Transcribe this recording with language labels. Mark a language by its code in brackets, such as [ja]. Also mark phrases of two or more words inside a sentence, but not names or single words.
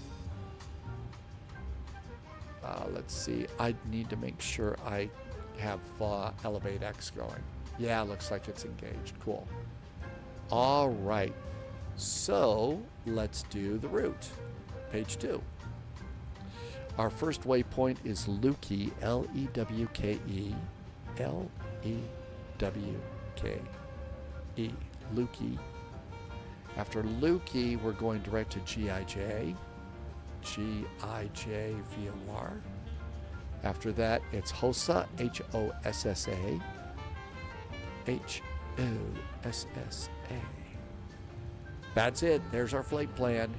[en] Let's see. I need to make sure I have Elevate X going. Yeah, looks like it's engaged. Cool. All right. So let's do the route. Page 2. Our first waypoint is Lewke, L-E-W-K-E, L-E-W-K-E, Lewke. After Lewke, we're going direct to GIJ, G-I-J-V-O-R. After that, it's HOSA, H-O-S-S-A, H-O-S-S-A. That's it. There's our flight plan.